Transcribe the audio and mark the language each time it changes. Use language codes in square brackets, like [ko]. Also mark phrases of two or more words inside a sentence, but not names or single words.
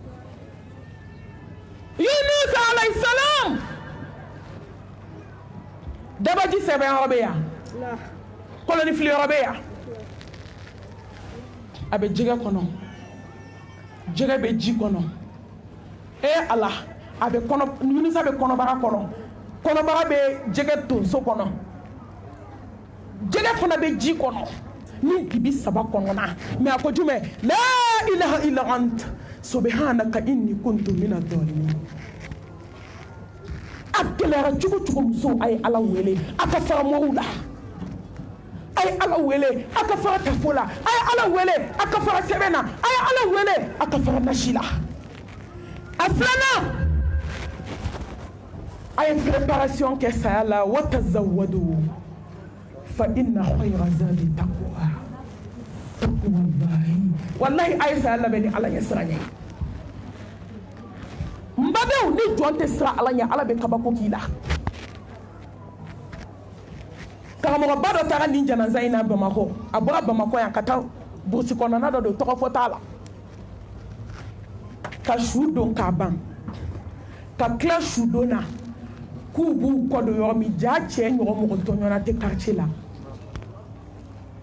[bm] Yunus [ar] عليه السلام [bm] dabaji sɛbɛn yɔrɔ bɛ yan koloni fili yɔrɔ bɛ yan a bɛ jɛgɛ kɔnɔ jɛgɛ bɛ ji kɔnɔ ala a bɛ kɔnɔ Yunusa bɛ kɔnɔbara kɔnɔ kɔnɔbara bɛ jɛgɛ tonso kɔnɔ jɛgɛ fana bɛ ji kɔnɔ ni dibi 3 kɔnɔna mais a ko jumɛn la [ar] إله إلا أنت سبحانك إني كنت من الظالمين [bm] a gɛlɛyara cogo cogo muso a ye ala wele a ka fara mɔgɔw la a ye ala wele a ka fara tafo la a ye ala wele a ka fara sɛbɛn na a ye ala wele a ka fara nasi la a filanan a ye préparation kɛ saya la [ar] وتزودوا فإن خير الزاد التقوى [bm] wallahi a ye saya labɛn ni ala ɲɛ siran ye n badenw ni jɔn tɛ siran ala ɲɛ ala bɛ kabako k'i la karamɔgɔba dɔ taara nin janaza in na Bamakɔ a bɔra Bamakɔ yan ka taa burusi kɔnɔna dɔ don tɔgɔ fɔ t'a la ka su don k'a ban ka tila su don na k'u b'u kɔ don yɔrɔ min ja cɛ ɲɔgɔn mɔgɔ tɔɲɔna tɛ quartier la